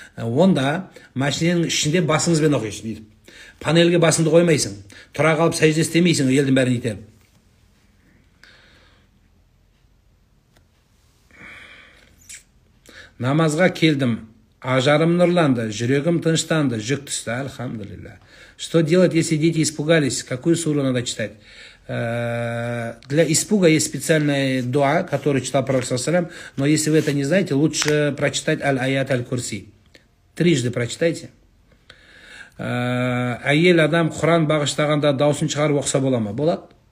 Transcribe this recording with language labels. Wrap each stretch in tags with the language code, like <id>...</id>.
<kk>Онда машиненің ішінде басыңызбен оқисың дейді. Панельге басыңды қоймайсың. Тұра қалып сәжде істемейсің, елдің бәрін итеріп. Намазға келдім, ажарым нұрланды, жүрегім тыныштанды, жүк түсті, альхамдулилля.</kk> <ru>Что делать, если дети испугались? Какую суру надо читать? Для испуга есть специальная дуа, которую читал пророк ﷺ, но если вы это не знаете, лучше прочитать аль-аят аль-курси. Трижды прочитайте.</ru> <kk>Әйел адам Құран бағыштағанда даусын шығарып оқса бола ма? Болады.</kk>